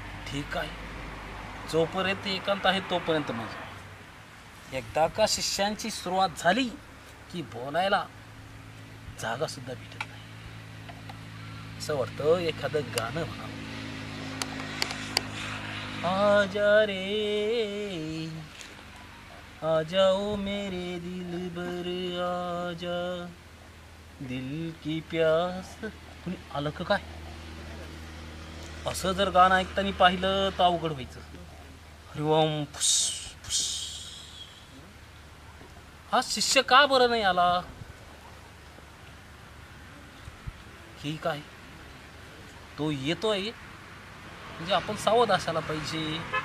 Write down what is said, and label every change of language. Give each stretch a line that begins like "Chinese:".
Marathi: ठीक आहे, जोपर्यंत एकांत आहे तोपर्यंत माझं. एकदा का शिष्यांची सुरुवात झाली की बोलायला जागा सुद्धा भेटत नाही. असं वाटतं एखादं गाणं म्हणावं.
Hindi: आजा रे आ जाओ मेरे दिल बर आजा, दिल की प्यास.
Marathi: कुणी आलं का काय? असं जर गाणं ऐकताना पाहिलं तर अवघड व्हायचं. हरिओम फुस फुस. हा शिष्य का बरं नाही आला? ठीक आहे, तो येतोय म्हणजे आपण सावध असायला पाहिजे.